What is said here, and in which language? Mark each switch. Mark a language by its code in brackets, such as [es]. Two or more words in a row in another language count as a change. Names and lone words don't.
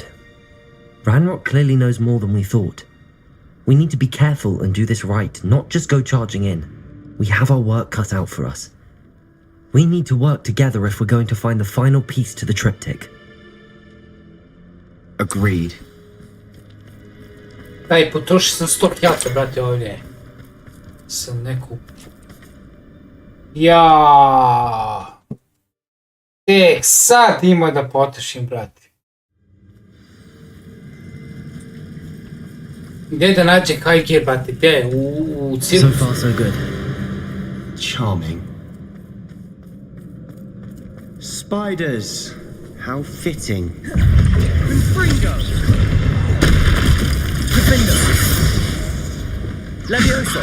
[en] Ranrock clearly knows more than we thought. We need to be careful and do this right, not just go charging in. We have our work cut out for us. We need to work together if we're going to find the final piece to the triptych. Agreed. [bs] Ej, potrošio sam 100 kjača, brate, ovdje. Sam neku... Ja. Sad ima da potrošim, brate. Gdje da nađe HG, brate? Gdje? U cirku? [en] So far, so good. Charming. Spiders. How fitting. Confringo. Confringo. Levioso.